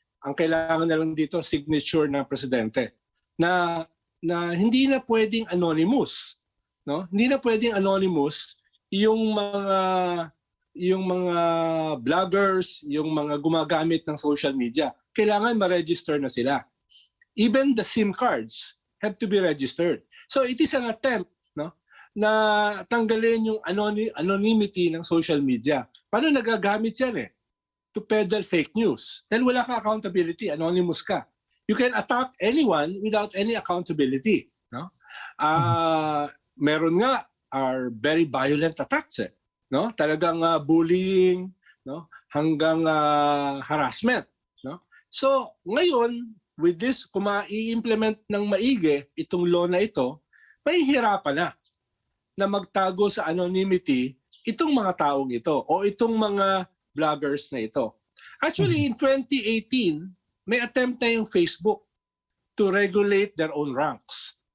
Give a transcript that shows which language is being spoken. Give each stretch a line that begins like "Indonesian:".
Filipino: Ang kailangan na lang dito signature ng presidente na hindi na pwedeng anonymous, no? Hindi na pwedeng anonymous yung mga vloggers, yung mga gumagamit ng social media. Kailangan ma-register na sila.
English: Even the SIM cards have to be registered. So it is an attempt, no,
Filipino: na tanggalin yung
English: anonymity ng social media.
Filipino: Paano nagagamit yan
English: to peddle fake news?
Filipino: Dahil wala ka accountability, anonymous ka.
English: You can attack anyone without any accountability. No?
Filipino: Meron nga
English: are very violent attacks. No?
Filipino: Talagang bullying, no? Hanggang harassment. No? So ngayon,
English: with this,
Filipino: kung ma-i-implement ng maigi itong law na ito, may hirapan na magtago sa anonymity itong mga taong ito o itong mga vloggers na ito.
English: Actually, in 2018,
Filipino: may attempt na yung
English: Facebook to regulate their own ranks.